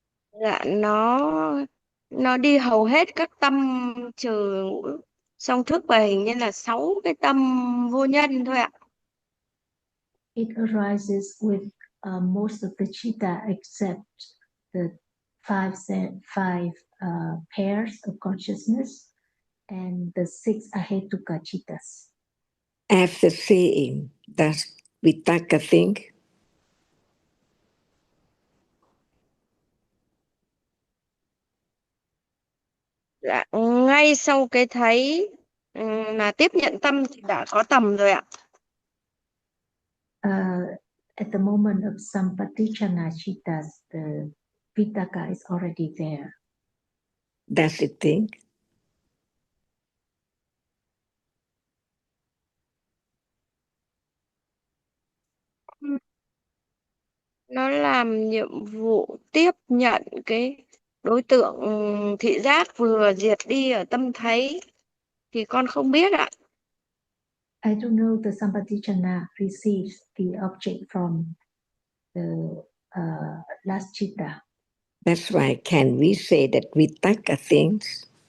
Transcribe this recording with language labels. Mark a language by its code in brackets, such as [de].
[vi] Dạ, nó đi hầu hết các tâm trừ ngũ song thức, và hình như là 6 cái tâm vô nhân thôi ạ. [en] It arises with most of the chitta except the five pairs of consciousness and the six ahetuka chittas. After seeing, does Vitaka think? [vi] Dạ, ngay sau cái thấy là tiếp nhận tâm thì đã có tầm rồi ạ. [en] At the moment of sampatichana chittas, the vitaka is already there. Does it think? [vi] Nó làm nhiệm vụ tiếp nhận cái đối tượng thị giác vừa diệt đi ở tâm thấy, thì con không biết ạ. [en] I don't know the sampatichana receives the object from the last chitta. That's why can we say that Vitaka thinks?